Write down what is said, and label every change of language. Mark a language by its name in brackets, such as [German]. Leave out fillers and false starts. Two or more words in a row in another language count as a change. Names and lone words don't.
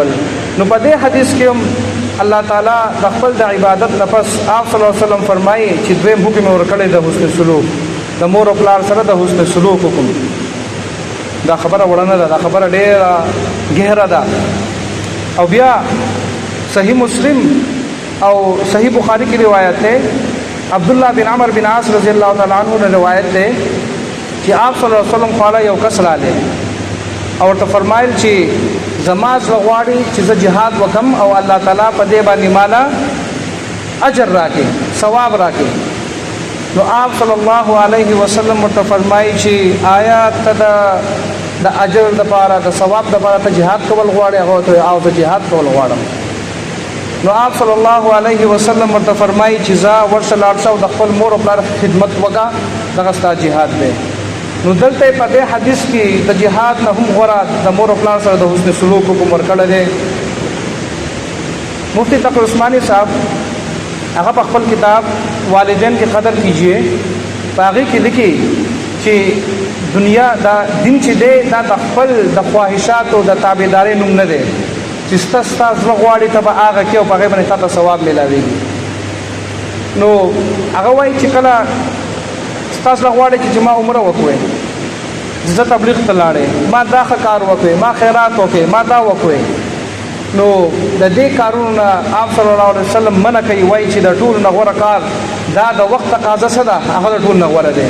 [Pashto] نو په دې حدیث کې هم الله تعالی د خپل د عبادت نه پس آپ [Arabic] صلی الله علیه وسلم [Pashto] فرمایي چې دویم حکم یې ورکړی د حسن سلوک، د مور او پلار سره د حسن سلوک حکم. دا خبره وړه نه ده، دا خبره ډېره ګهره ده. او بیا صحیح مسلم او صحیح بخاری [Urdu] کی روایت ہے، [Pashto] عبداللہ بن عمر بن عاص [Arabic] رضی اللہ تعالیٰ عنہ [Urdu] نے روایت ہے [Pashto] چې آپ [Arabic] صلی الله علیه وسلم [Pashto] خواله یو کس رالی او ورته فرمایل چې زما زړه غواړي چې زه جهاد وکم او الله تعالی په دې باندې مالا اجر راکړي، ثواب راکړي. نو آپ [Arabic] صلی الله علیه وسلم [Pashto] ورته فرمایي چې آیا ته د اجر دپاره د ثواب دپاره ته جهاد کول غواړې؟ هغه ورته او زه جهاد کول غواړم. نو آپ [Arabic] صلی الله علیه وسلم [Pashto] ورته فرمایي چې ځه ورشه لاړ شه او د خپل مور او پلار خدمت وکړه، دغه ستا جهاد دی. نو دلته په دې حدیث کې د جهاد نه هم غوره د مور او پلار سره د حسن سلوک حکم ورکړی دی. مفتی تقی عثمانی صاحب هغه په خپل کتاب والدین کی قدر کیجیے په هغې کې لیکي چې دنیا دا دین چې دی دا د خپل د خواهشاتو د تابعدارۍ نوم نه دی چې ستا زړه غواړي ته به هغه کې او په هغې باندې تا ته ثواب میلاویږي. نو هغه وایي چې کله ستا زړه غواړي چې ما عمره وکړې، زه تبلیغ ته لاړې، ما دا ښه کار وکړې، ما خیرات وکړې، ما دا وکړې، نو د دې کارونو نه آپ [Arabic] صلی الله علیه وسلم [Pashto] منع کوي، وایي چې د ټولو نه غوره کار دا د وخت تقاضا څه ده، هغه د ټولو نه غوره دی.